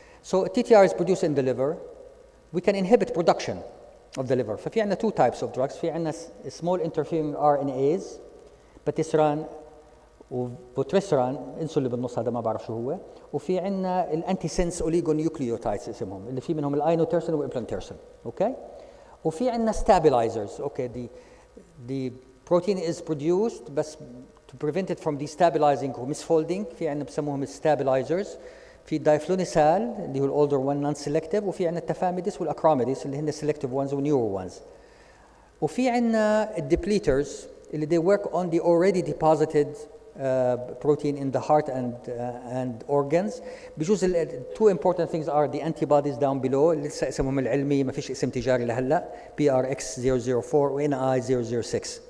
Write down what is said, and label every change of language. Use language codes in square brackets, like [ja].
[en] So TTR is produced in the liver. We can inhibit production of the liver. [ar] ففي عندنا two types of drugs. في عندنا small interfering RNAs, patisiran وبوتريسران، انسوا اللي بالنص هذا ما بعرف شو هو. وفي عندنا الانتي سنس اوليغونيوكليوتايدز اسمهم، اللي في منهم الاينوتيرسين والامبلانتيرسين، اوكي. وفي عندنا stabilizers. اوكي [en] the protein is produced [ar] بس [en] to prevent it from destabilizing or misfolding [ar] في عندنا بسموهم stabilizers. في الدايفلونيسال اللي هو الاولدر one non selective، وفي عندنا التفاميدس والاكراميدس اللي هن selective ones ونيورو ones. وفي عندنا الديبليترز اللي [en] they work on the already deposited protein in the heart and organs. [ar] بجوز [en] two important things are the antibodies down below [ar] اللي لسه اسمهم العلمي ما فيش اسم تجاري لهلا PRX004 و NI006.